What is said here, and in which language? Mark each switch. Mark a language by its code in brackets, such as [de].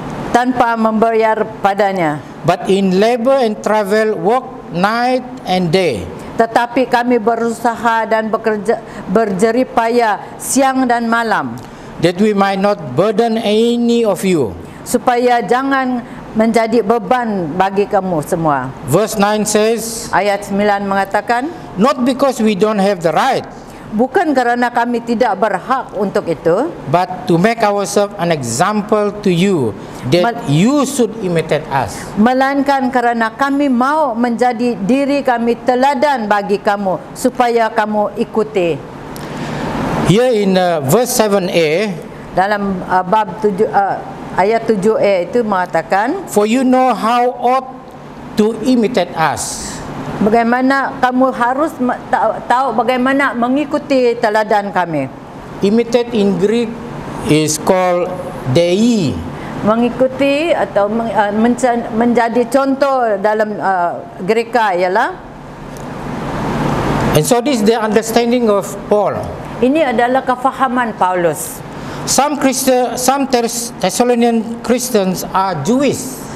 [ms] tanpa membayar padanya. [en] but in labor and travel work night and day, [ms] Tetapi kami berusaha dan bekerja berjerih payah siang dan malam, [en] that we might not burden any of you. [ms] supaya jangan menjadi beban bagi kamu semua. [en] Verse 9 says, [ms] Ayat 9 mengatakan, [en] not because we don't have the right, [ms] bukan kerana kami tidak berhak untuk itu, [en] but to make ourselves an example to you, that you should imitate us. [ms] melainkan kerana kami mau menjadi diri kami teladan bagi kamu, supaya kamu ikuti. [en] Here in verse 7a, [ms] Dalam bab 7, ayat 7a itu mengatakan, [en] for you know how ought to imitate us. [ms] bagaimana kamu harus tahu bagaimana mengikuti teladan kami. [en] Imitate in Greek is called dei. [ms] Mengikuti atau menjadi contoh dalam Greka ialah [en] And so this is the understanding of Paul. [ms] Ini adalah kefahaman Paulus. [en] Some Thessalonian Christians are Jewish.